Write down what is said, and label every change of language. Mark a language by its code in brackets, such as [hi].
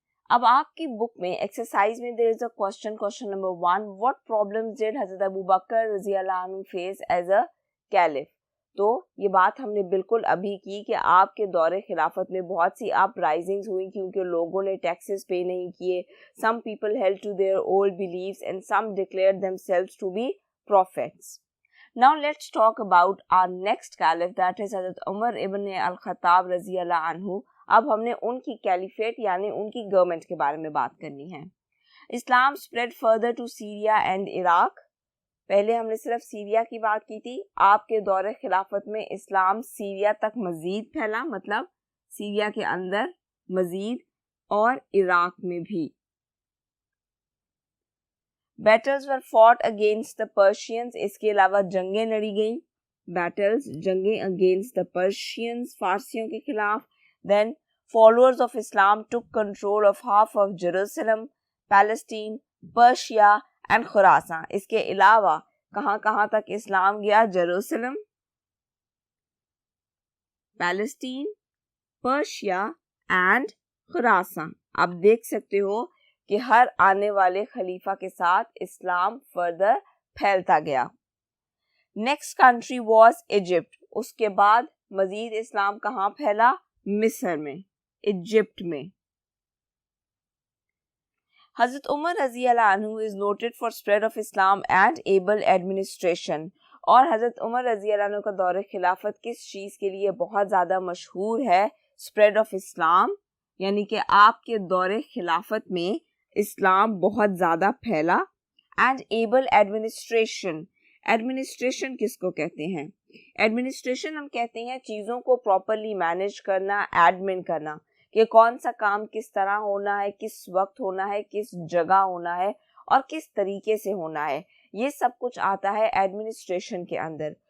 [ur] اب آپ کی بک میں ایکسرسائز میں [en] there is a question number 1. What problems did حضرت Abu Bakr رضی اللہ عنہ face as a caliph؟ [ur] تو یہ بات ہم نے بالکل ابھی کی کہ آپ کے دور خلافت میں بہت سی اپ رائزنگز ہوئی کیونکہ لوگوں نے ٹیکسز پے نہیں کیے. [en] Some people held to their old beliefs and some declared themselves to be prophets. Now let's talk about our next caliph, that is حضرت Umar ibn al Khattab رضی اللہ عنہ. [ur] اب ہم نے ان کی کیلیفیٹ یعنی ان کی گورنمنٹ کے بارے میں بات کرنی ہے. [en] Islam spread further to Syria and Iraq. [ur] پہلے ہم نے صرف سیریا کی بات کی تھی. آپ کے دور خلافت میں اسلام سیریا تک مزید پھیلا، مطلب سیریا کے اندر مزید اور عراق میں بھی. [en] Battles were fought against the Persians. [ur] اس کے علاوہ جنگیں لڑی گئیں. بیٹلز، جنگیں [en] against the Persians، [ur] فارسیوں کے خلاف. [en] Then followers of Islam took control of half of Jerusalem, Palestine, Persia and Khurasan. [ur] اس کے علاوہ کہاں کہاں تک اسلام گیا؟ جیروسلم، پیلسٹین، پرشیا اینڈ خراسان. آپ دیکھ سکتے ہو کہ ہر آنے والے خلیفہ کے ساتھ اسلام فردر پھیلتا گیا. [en] Next country was Egypt. [ur] اس کے بعد مزید اسلام کہاں پھیلا؟ مصر میں، ایجپٹ میں. [en] حضرت عمر رضی اللہ عنہ is noted for spread of Islam and able administration. [ur] اور حضرت عمر رضی اللہ عنہ کا دور خلافت کس چیز کے لیے بہت زیادہ مشہور ہے؟ [en] spread of Islam، [ur] یعنی کہ آپ کے دور خلافت میں اسلام بہت زیادہ پھیلا. [en] and able administration. [ur] ایڈمنسٹریشن کس کو کہتے ہیں؟ ایڈمنسٹریشن ہم کہتے ہیں چیزوں کو پراپرلی مینیج کرنا، ایڈمن کرنا، کہ کون سا کام کس طرح ہونا ہے، کس وقت ہونا ہے، کس جگہ ہونا ہے اور کس طریقے سے ہونا ہے. یہ سب کچھ آتا ہے ایڈمنسٹریشن کے اندر.